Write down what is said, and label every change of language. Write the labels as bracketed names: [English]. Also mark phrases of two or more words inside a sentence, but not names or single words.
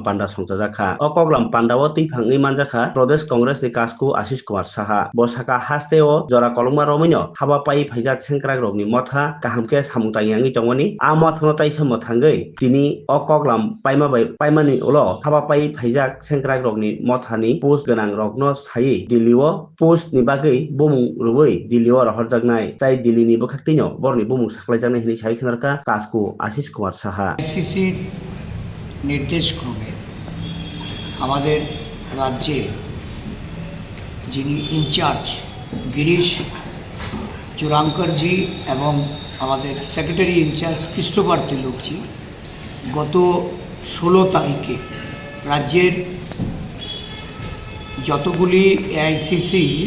[Kok Borok] पान्डा संजाजाखा अ कगलाम पान्डाव तैफाङै मानजाखा प्रदेश कांग्रेस नि कासकु आशिष कुमार साहा बसाका हास्तेव जरा कलंमा रमिनो हाबापाइ फाइजाक सेंक्राग रगनि मथा काहामके सामुंताङै तंगनि आ मथनो ताइसा मथाङै दिनै अ कगलाम पाइमानि उलो हाबापाइ फाइजाक सेंक्राग रगनि मथानि पोस्ट गोनां रगनो सायै दिल्लीओ पोस्ट नि बागै बमुं रुबै दिल्लीओ रहरजागनाय जाय दिल्लीनि बखाक्तिनो बरनि बमुं साख्लायजानाय हिनि साय खनारका कासकु आशिष कुमार साहा [Bangla] আইসিসির নির্দেশক্রমে আমাদের রাজ্যে যিনি ইনচার্জ গিরিশ চুরাঙ্করজি এবং আমাদের সেক্রেটারি ইনচার্জ ক্রিস্টোফার তিলকজি গত 16 তারিখে রাজ্যের যতগুলি এআইসিসি